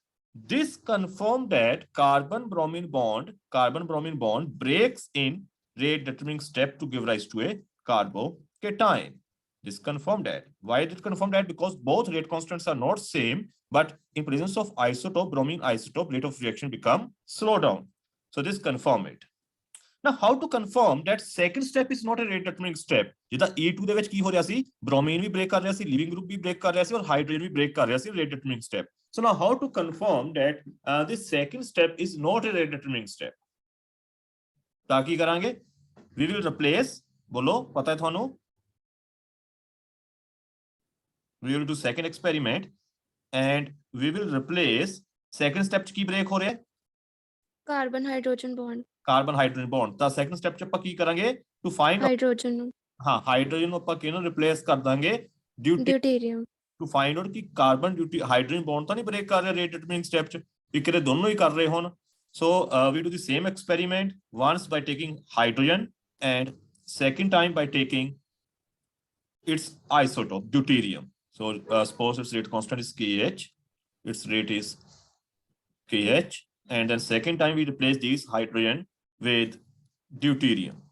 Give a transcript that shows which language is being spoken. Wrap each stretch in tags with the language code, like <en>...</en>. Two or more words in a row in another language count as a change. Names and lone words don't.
<en>This confirmed that carbon-bromine bond breaks in rate determining step to give rise to a carbocation. This confirmed that. Why did it confirm that? Because both rate constants are not same, but in presence of isotope, bromine isotope, rate of reaction become slow down. So this confirm it. Now how to confirm that second step is not a rate determining step?</en> <pa>ਜਿੱਦਾਂ E2 ਦੇ ਵਿੱਚ ਕੀ ਹੋ ਰਿਹਾ ਸੀ, bromine ਵੀ break ਕਰ ਰਿਹਾ ਸੀ,</pa> <en>leaving group</en> <pa>ਵੀ break ਕਰ ਰਿਹਾ ਸੀ ਔਰ hydrogen ਵੀ break ਕਰ ਰਿਹਾ ਸੀ,</pa> <en>rate determining step. So now how to confirm that this second step is not a rate determining step?</en> <pa>ਤਾਂ ਕੀ ਕਰਾਂਗੇ?</pa> <en>We will replace,</en> <pa>ਬੋਲੋ ਪਤਾ ਹੈ ਤੁਹਾਨੂੰ?</pa> <en>We will do second experiment and we will replace second step</en> <pa>ਚ ਕੀ break ਹੋ ਰਿਹਾ ਹੈ?</pa> <en>Carbon hydrogen bond. carbon hydrogen bond.</en> <pa>ਤਾਂ</pa> <en>second step</en> <pa>ਚ ਆਪਾਂ ਕੀ ਕਰਾਂਗੇ?</pa> <en>to find Hydrogen.</en> <pa>ਹਾਂ ਹਾਈਡਰੋਜਨ ਨੂੰ ਆਪਾਂ ਕਿਹਨੂੰ ਰਿਪਲੇਸ ਕਰ ਦਾਂਗੇ?</pa> <en>Deuterium. to find out</en> <pa>ਕਿ</pa> <en>carbon hydrogen bond</en> <pa>ਤਾਂ ਨਹੀਂ ਬ੍ਰੇਕ ਕਰ ਰਿਹਾ</pa> <en>rate determining step</en> <pa>ਚ, ਵੀ ਕਿਤੇ ਦੋਨੋਂ ਹੀ ਕਰ ਰਹੇ ਹੋਣ।</pa> <en>ਸੋ we do the same experiment once by taking hydrogen and second time by taking its isotope deuterium. So suppose its rate constant is KH, its rate is KH, and then second time we replace these hydrogen with deuterium.</en>